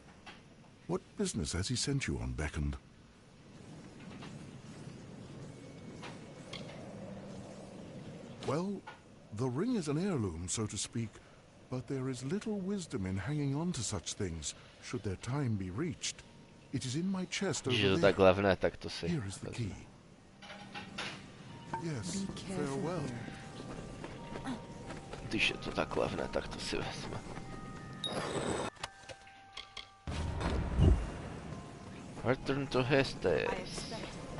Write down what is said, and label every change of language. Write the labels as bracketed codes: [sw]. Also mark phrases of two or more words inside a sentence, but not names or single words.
[en] What business has he sent you on, Beckoned? Well, the ring is an heirloom, so to speak, but there is little wisdom in hanging on to such things, should their time be reached. It is in my chest over [cs] Že to [en] there. [cs] tak levné, tak to si. [en] Here is the key. Yes, Be careful farewell. here. [cs] Když je to tak levné, tak to si vezme. [en] Return to Histus. I expected.